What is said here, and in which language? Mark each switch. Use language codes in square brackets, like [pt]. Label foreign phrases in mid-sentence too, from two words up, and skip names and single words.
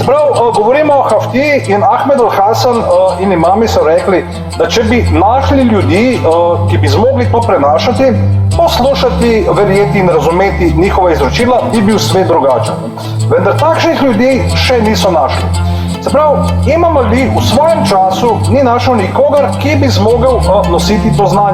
[sl] prav, govorimo o Haftiji in Ahmed al-Hasan in imami so rekli, da če bi našli ljudi, ki bi zmogli to prenašati, poslušati, verjeti in razumeti njihova izročila, bi bil svet drugačen. Vendar takšnih ljudi še niso našli. Se pravi, Imam Ali v svojem času ni našel nikogar, ki bi zmogel nositi to znanje.